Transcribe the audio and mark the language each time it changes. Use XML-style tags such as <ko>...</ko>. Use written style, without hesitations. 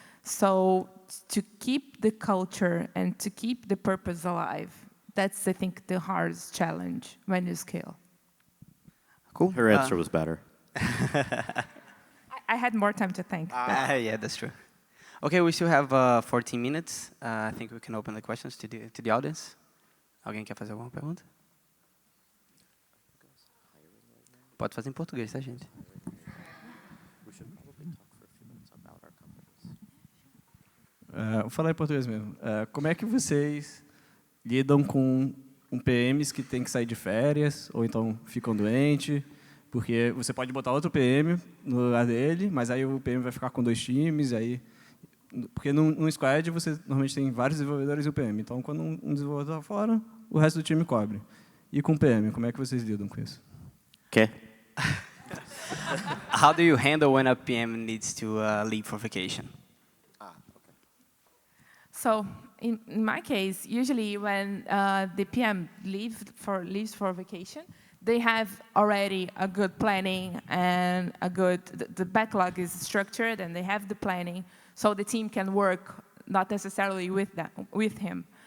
<en>So to keep the culture and to keep the purpose alive, that's, I think, the hardest challenge when you scale. Cool. Her answer was better. I had more time to think. Yeah, that's true. Okay, we still have 14 minutes. I think we can open the questions to the audience.</en> <pt>Alguém quer fazer alguma pergunta? Pode fazer em português, tá, gente? Vou falar em português mesmo. Como é que vocês lidam com PMs que tem que sair de férias ou então ficam doentes? Porque você pode botar outro PM no lugar dele, mas aí o PM vai ficar com 2 times, aí... Porque num squad você normalmente tem vários desenvolvedores e o PM. Então, quando um desenvolvedor está fora, o resto do time cobre. E com o PM, como é que vocês lidam com isso?</pt> <en>Okay. How do you handle when a PM needs to leave for vacation? Okay. So in my case, usually when the PM leaves for vacation, they have already a good planning and the backlog is structured and they have the planning, so the team can work not necessarily with him.</en>